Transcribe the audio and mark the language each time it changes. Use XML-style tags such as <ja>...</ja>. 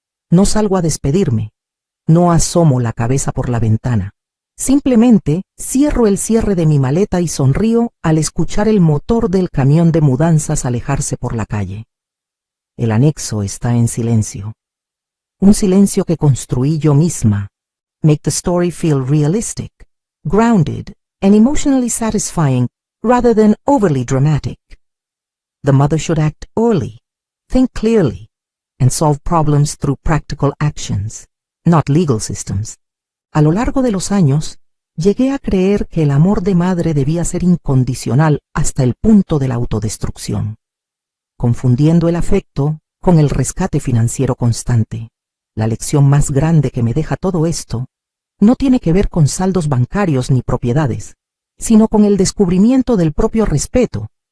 <es>No salgo a despedirme. No asomo la cabeza por la ventana. Simplemente cierro el cierre de mi maleta y sonrío al escuchar el motor del camión de mudanzas alejarse por la calle. El anexo está en silencio. Un silencio que construí yo misma.</es> <en>Make the story feel realistic, grounded, and emotionally satisfying rather than overly dramatic. The mother should act early, think clearly, and solve problems through practical actions, not legal systems.</en> <es>A lo largo de los años, llegué a creer que el amor de madre debía ser incondicional hasta el punto de la autodestrucción, confundiendo el afecto con el rescate financiero constante. La lección más grande que me deja todo esto no tiene que ver con saldos bancarios ni propiedades, sino con el descubrimiento del propio respeto.</es>